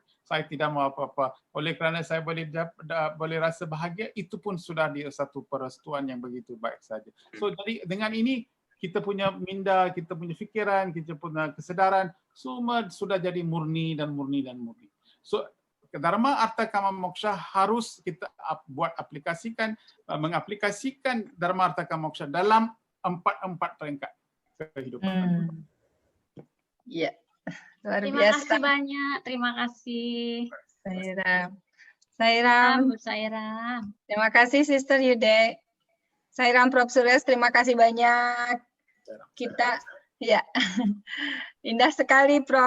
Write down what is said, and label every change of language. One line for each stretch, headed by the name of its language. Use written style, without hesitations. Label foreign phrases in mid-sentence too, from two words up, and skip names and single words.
Malay: Saya tidak mau apa-apa. Oleh kerana saya boleh rasa bahagia, itu pun sudah di satu perestuan yang begitu baik saja. So jadi dengan ini kita punya minda, kita punya fikiran, kita punya kesedaran, semua sudah jadi murni dan murni dan murni. So dharma artha kama moksha harus kita mengaplikasikan dharma artha kama moksha dalam empat peringkat kehidupan. Ya, luar terima biasa. Kasih banyak. Terima kasih. Sairam. Terima kasih Sister Yude. Sairam Prof. Suresh, terima kasih banyak. Kita ya indah sekali Prof.